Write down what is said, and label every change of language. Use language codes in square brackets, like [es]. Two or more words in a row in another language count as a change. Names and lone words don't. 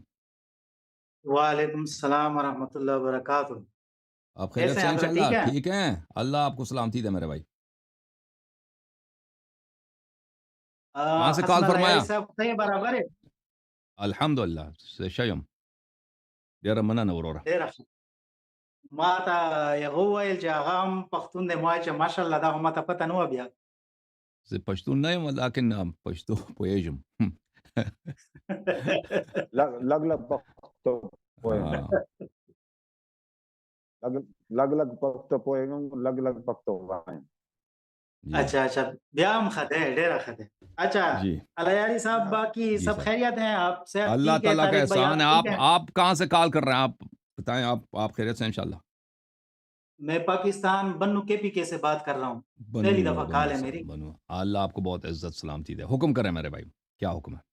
[ar] وعلیکم السلام ورحمۃ اللہ وبرکاتہ. [ur] آپ خیریت کیسے سے ہیں ہیں حضرت؟ انشاءاللہ؟ ٹھیک ہیں؟ ٹھیک ہیں، اللہ آپ کو سلامتی دے میرے بھائی. کہاں سے حسن کال العیاری فرمایا؟ صاحب صحیح برابر ہے. [ar] الحمد للہ [ps] شیم ډیره مننه وروره. ډېر ښه. ما ته هغه وویل چې هغه هم پښتون دی. ما چې ماشاءالله دا خو ما ته پته نه وه بیا. زه پښتون نه یم لیکن پښتو پوهیږم. لگ لگ پختو پوهېږم. لگ لگ پختو پوهېږم، لگ لگ پختو وایم. [ur] اچھا اچھا، [ps] بیا هم ښه دی، ډېره ښه دی. [ur] اچھا جی العیاری صاحب، باقی جی سب سر، خیریت ہیں؟ آپ صحت اللہ ٹھیک ہے؟ تعالیٰ کا طارق بھائی احسان آپ ہے. ٹھیک ہیں؟ آپ کہاں سے کال کر رہے ہیں؟ آپ بتائیں. آپ خیریت سے ہیں انشاءاللہ؟ میں پاکستان بنو کے پی کے سے بات کر رہا ہوں. پہلی بنو دفعہ کال بنو ہے سے میری. بنو. اللہ آپ کو بہت عزت سلامتی دے. حکم کریں میرے بھائی، کیا حکم ہے؟